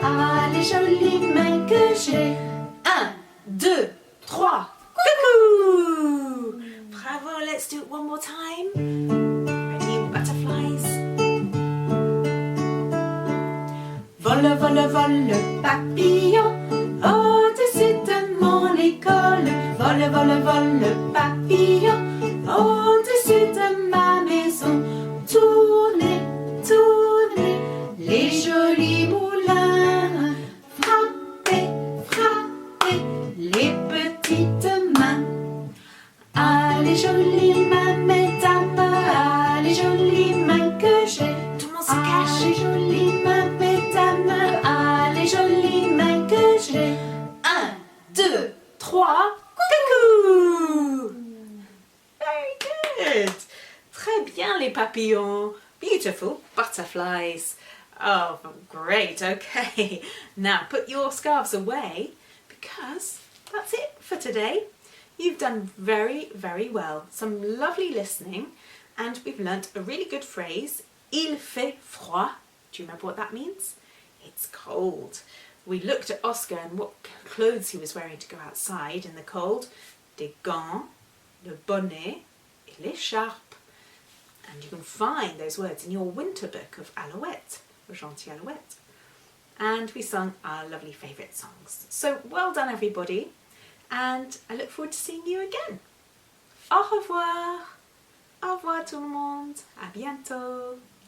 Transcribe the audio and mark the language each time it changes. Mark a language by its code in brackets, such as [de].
[fr] Ah, les jolies mains que j'ai. 1, 2, 3. Coucou! [en] Bravo, let's do it one more time. Ready, butterflies? [fr] Vole, vole, vole, papillon, au-dessus de mon école. Vole, vole, vole, papillon, au-dessus de ma maison. Tournez, tournez, les jolis moulins. Frappez, frappez, les petites mains. Ah, les jolies mains, mesdames, ah, les jolies mains que j'ai. Tout le monde se Ah, cache. les jolies mains, mesdames, ah, les jolies mains que j'ai. 1, 2, 3. Coucou! [en] Very good. [fr] Très bien, les papillons. [en] Beautiful butterflies. Oh, great. Okay. Now put your scarves away because that's it for today. You've done very, very well. Some lovely listening, and we've learnt a really good phrase. [fr] Il fait froid. [en] Do you remember what that means? It's cold. We looked at Oscar and what clothes he was wearing to go outside in the cold. [fr] Des gants, le bonnet, et l'écharpe. [en] And you can find those words in your winter book of Alouette, or Gentil Alouette. And we sung our lovely favourite songs. So well done everybody, and I look forward to seeing you again. [fr] Au revoir. Au revoir tout le monde. À bientôt.